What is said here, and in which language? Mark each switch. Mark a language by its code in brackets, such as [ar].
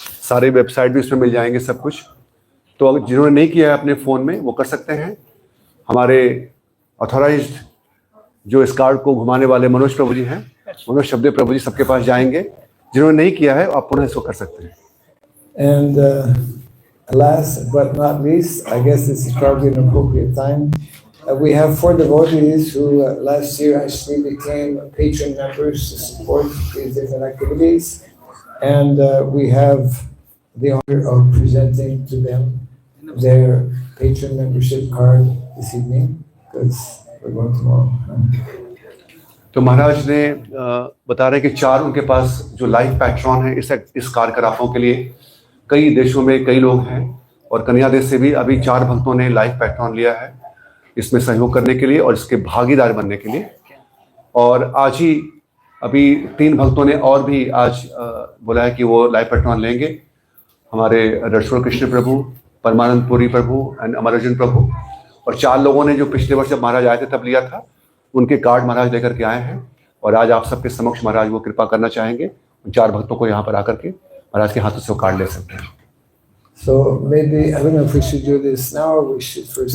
[hi] सारे वेबसाइट भी इसमें मिल जाएंगे सब कुछ। तो अगर जिन्होंने नहीं किया है अपने फ़ोन में वो कर सकते हैं। हमारे ऑथोराइज्ड जो इस कार्ड को घुमाने वाले मनोज प्रभु जी हैं, मनोज शब्दे प्रभु जी सबके पास जाएंगे। जिन्होंने नहीं किया है आप पुनः इसको कर सकते हैं। [en] And last but not least, I guess this is probably an appropriate time. We have 4 devotees who last year actually became patron members to support these different activities. And we have the honor of presenting to them their patron membership card this evening, because we're going tomorrow. [hi] तो महाराज ने बता रहे कि 4 उनके पास जो life patron है इस कार्यकलापों के लिए कई देशों में कई लोग हैं, और कन्या देश से भी अभी 4 भक्तों ने लाइफ पैट्रॉन लिया है इसमें सहयोग करने के लिए और इसके भागीदार बनने के लिए। और आज ही अभी 3 भक्तों ने और भी आज बोला है कि वो लाइफ पैट्रॉन लेंगे। हमारे रणछोड़ कृष्ण प्रभु, परमानंद पुरी प्रभु एंड अमर अर्जुन प्रभु। और 4 लोगों ने जो पिछले वर्ष जब महाराज आए थे तब लिया था, उनके कार्ड महाराज लेकर के आए हैं और आज आप सबके समक्ष महाराज वो कृपा करना चाहेंगे। उन 4 भक्तों को यहाँ पर आकर के महाराज के हाथों से वो कार्ड ले सकते हैं। [en] So maybe, I don't know if we should do this now or we should first